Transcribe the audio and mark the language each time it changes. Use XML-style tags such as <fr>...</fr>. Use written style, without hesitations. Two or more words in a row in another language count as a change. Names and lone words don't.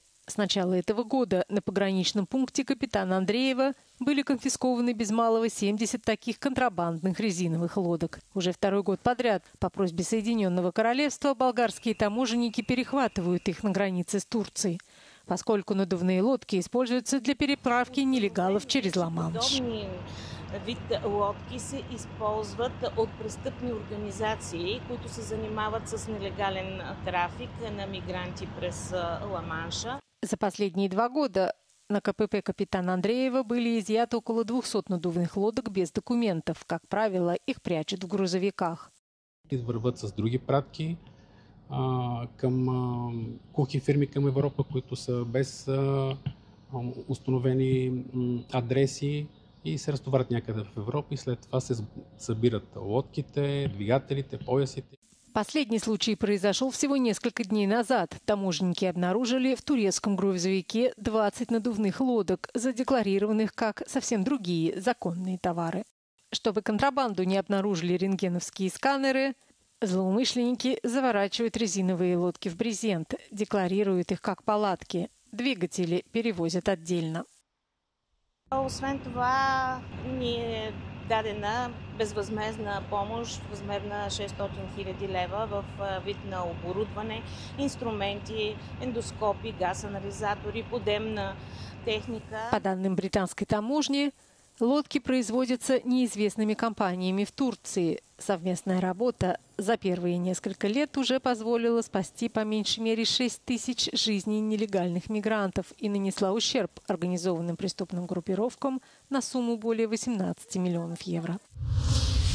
<ru>С начала этого года на пограничном пункте капитана Андреева были конфискованы без малого 70 таких контрабандных резиновых лодок. Уже второй год подряд по просьбе Соединенного Королевства болгарские таможенники перехватывают их на границе с Турцией, поскольку надувные лодки используются для переправки нелегалов через Ла-Манш.</ru> <bg>Вид лодки се използват от престъпни организации, които се занимават с нелегален трафик на мигранти през Ла-Манша.</bg> <ru>За последние 2 года на КПП капитана Андреева были изъяты около 200 надувных лодок без документов. Как правило, их прячут в грузовиках.</ru> <bg>Върват с други пратки към кухи фирми към Европа, които са без установени адреси и се разтоварят някъде в Европа и след това се събират лодките, двигателите, поясите.</bg> <ru>Последний случай произошел всего несколько дней назад. Таможенники обнаружили в турецком грузовике 20 надувных лодок, задекларированных как совсем другие законные товары. Чтобы контрабанду не обнаружили рентгеновские сканеры, злоумышленники заворачивают резиновые лодки в брезент, декларируют их как палатки. Двигатели перевозят отдельно.</ru> <bg>Освен това, ни е дадена безвъзмездна помощ в размер на 600 000 лева в вид на оборудване, инструменти, ендоскопи, газанализатори, подемна техника.</bg> <ru>По данным британской таможни, лодки производятся неизвестными компаниями в Турции. Совместная работа за первые несколько лет уже позволила спасти по меньшей мере 6 тысяч жизней нелегальных мигрантов и нанесла ущерб организованным преступным группировкам на сумму более 18 миллионов евро.</ru>